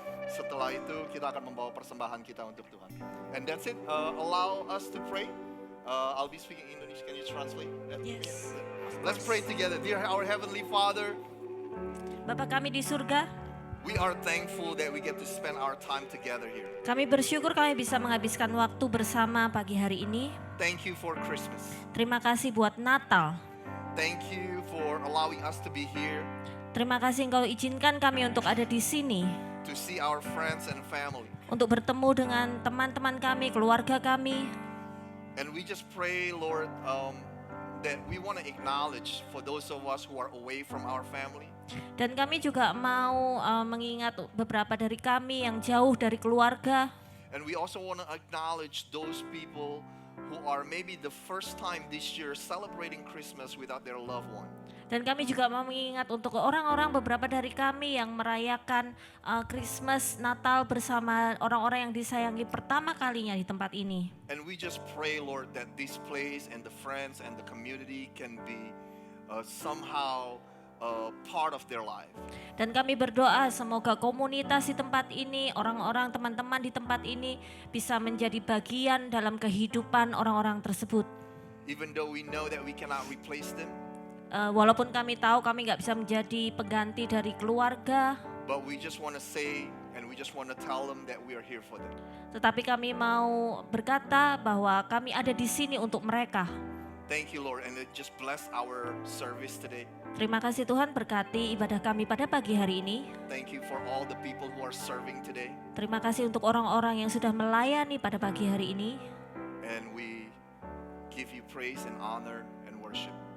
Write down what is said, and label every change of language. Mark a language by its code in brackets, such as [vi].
[id] Setelah itu, kita akan membawa persembahan kita untuk Tuhan. [en] And that's it. Allow us to pray. I'll be speaking English. Can you translate? Yes. Let's pray together. Dear our Heavenly Father, [id] Bapa kami di surga, [en] we are thankful that we get to spend our time together here. [id] kami bersyukur kami bisa menghabiskan waktu bersama pagi hari ini. [en] Thank you for Christmas. [id] Terima kasih buat Natal. [en] Thank you for allowing us to be here, [id] Terima kasih Engkau izinkan kami untuk ada di sini, [en] to see our friends and family. [id] untuk bertemu dengan teman-teman kami, keluarga kami. [en] And we just pray, Lord, that we want to acknowledge for those of us who are away from our family. [id] Dan kami juga mau mengingat beberapa dari kami yang jauh dari keluarga. [en] And we also want to acknowledge those people who are maybe the first time this year celebrating Christmas without their loved one. [id] Dan kami juga mau mengingat untuk orang-orang beberapa dari kami yang merayakan Christmas, Natal bersama orang-orang yang disayangi pertama kalinya di tempat ini. [en] And we just pray, Lord, that this place and the friends and the community can be somehow part of their life. [id] Dan kami berdoa semoga komunitas di tempat ini, orang-orang teman-teman di tempat ini bisa menjadi bagian dalam kehidupan orang-orang tersebut. [en] Even though we know that we cannot replace them, [id] Walaupun kami tahu kami nggak bisa menjadi pengganti dari keluarga, [en] but we just want to say and we just want to tell them that we are here for them. [id] tetapi kami mau berkata bahwa kami ada di sini untuk mereka. [en] Thank you, Lord, and just bless our service today. [id] Terima kasih Tuhan, berkati ibadah kami pada pagi hari ini. [en] Thank you for all the people who are serving today. [id] Terima kasih untuk orang-orang yang sudah melayani pada pagi hari ini. [en] And we give you praise and honor and worship.